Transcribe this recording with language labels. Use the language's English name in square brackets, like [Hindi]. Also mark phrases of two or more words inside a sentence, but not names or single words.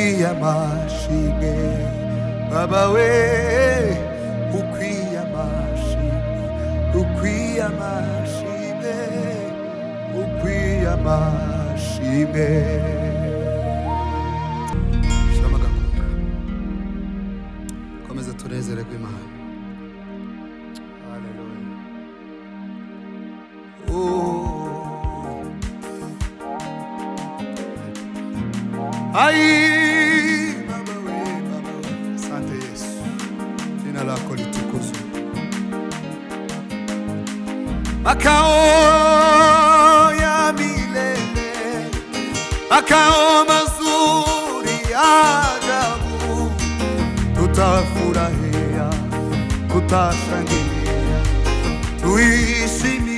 [Kinyarwanda] amashimwe Baba we ukwiye amashimwe ukwiye amashimwe ukwiye amashimwe Shama gakunga komeza turezererwe Imana Haleluya Ai Baba we [Swahili] Asante Yesu jina lako litukuzwe Makao ya milele makao mazuri ajabu tutafurahia tutashangilia tuishi